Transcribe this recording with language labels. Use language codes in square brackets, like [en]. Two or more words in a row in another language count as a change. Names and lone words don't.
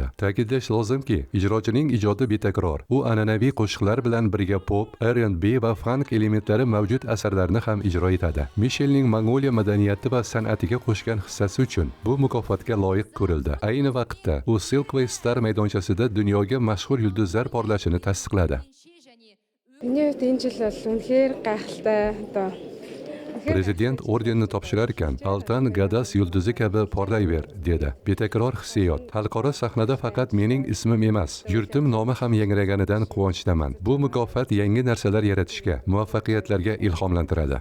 [uz] Ta'kidlash lozimki, ijrochining ijodi betakror. U an'anaviy qo'shiqlar bilan birga pop, R&B va funk elementlari mavjud asarlarni ham ijro etadi. Mishelning Mongoliya madaniyati va san'atiga qo'shgan hissasi uchun bu mukofotga loyiq ko'rildi. Ayni vaqtda u Silkway Star maydonchasida dunyoga mashhur yulduzlar porlashini tasdiqladi. [mn] Миний хувьд энэ жил бол үнэхээр гайхалтай одоо [uz] Prezident ordenni topshirar ekan, Altan Gadas yulduzi kabi porlayver, dedi. Betakror hissiyot. Xalqaro sahnada faqat mening ismim emas, yurtim nomi ham yangraganidan quvonchdaman. Bu mukofot yangi narsalar yaratishga, muvaffaqiyatlarga ilhomlantiradi.